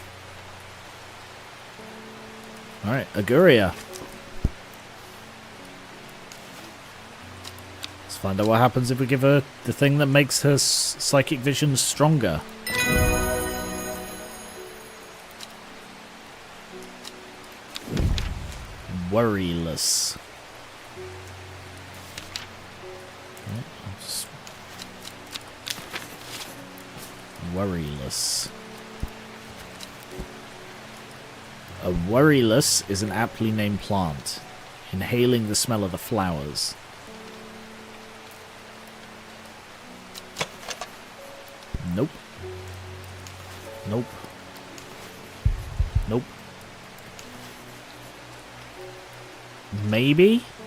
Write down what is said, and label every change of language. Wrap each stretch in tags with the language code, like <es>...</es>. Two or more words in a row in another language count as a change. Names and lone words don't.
<en>Alright, Aguria. Let's find out what happens if we give her the thing that makes her psychic vision stronger. Worryless. Worryless. A worryless is an aptly named plant, inhaling the smell of the flowers. Nope. Nope. Nope. Maybe?</en>